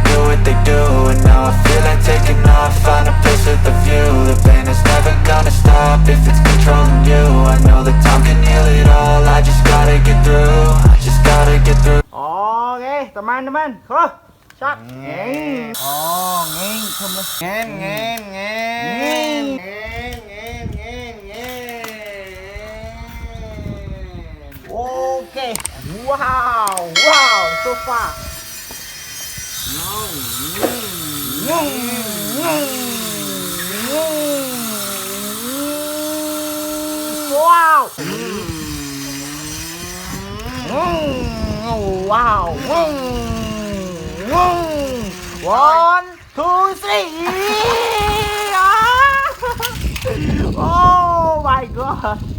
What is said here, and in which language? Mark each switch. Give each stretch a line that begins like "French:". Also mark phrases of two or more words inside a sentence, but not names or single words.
English: what they do. And now I feel like taking off, find a place with a view. The pain is never gonna stop if it's controlling you. I know that time can heal it all, I just gotta get through. I just gotta get through.
Indonesian: Oke, teman-teman. Cak. Ngeng. Oh, ngeng. Ngeng, ngeng, ngeng. Ngeng, ngeng, ngeng, ngeng.
English: Oke. Wow, wow, so far. Ngeng, ngeng, ngeng. Wow. Wow. One, two, three. Oh my god.